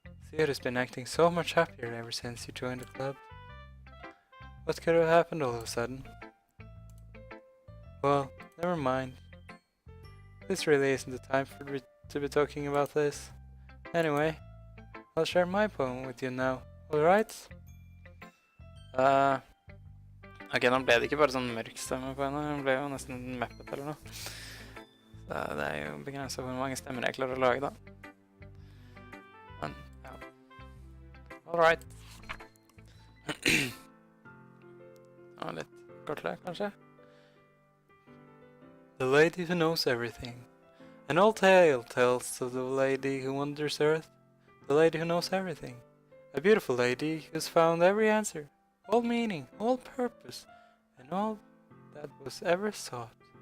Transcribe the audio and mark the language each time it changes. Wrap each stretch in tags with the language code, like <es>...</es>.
<en>Sayuri's been acting so much happier ever since you joined the club. What could have happened all of a sudden? Well, never mind. This really isn't the time to be talking about this. Anyway, I'll share my poem with you now, alright?</en> <no>Ok, nå ble det ikke bare sånn mørk stemme på henne, hun ble jo nesten mappet eller noe. Så det er jo begrenset hvor mange stemmer jeg klarer å lage da. Men, ja. Alright. Det var litt kortere, kanskje?</no> <en>The lady who knows everything. An old tale tells of the lady who wanders earth, the lady who knows everything. A beautiful lady who's found every answer, all meaning, all purpose, and all that was ever sought.</en>